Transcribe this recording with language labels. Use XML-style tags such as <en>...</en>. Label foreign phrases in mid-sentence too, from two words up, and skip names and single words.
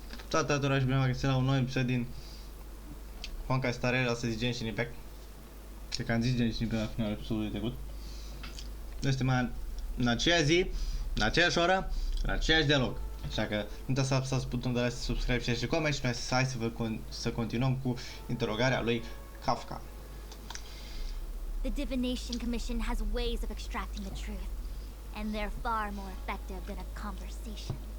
<ro>Toată atura și bine v-am găsit la un nou episod din Honkai Star Rail, astăzi Genshin Impact. Cred că am zis Genshin Impact la finalul episodului trecut. Noi suntem în aceea zi, în aceeași oră, în aceeași dialog. Așa că nu uitați să apăsați butonul de</ro> <en>like, subscribe, share</en> <ro>și comment și noi hai să continuăm cu interogarea lui Kafka.</ro> <en>The Divination Commission has ways of extracting the truth, and they're far more effective than a conversation.</en>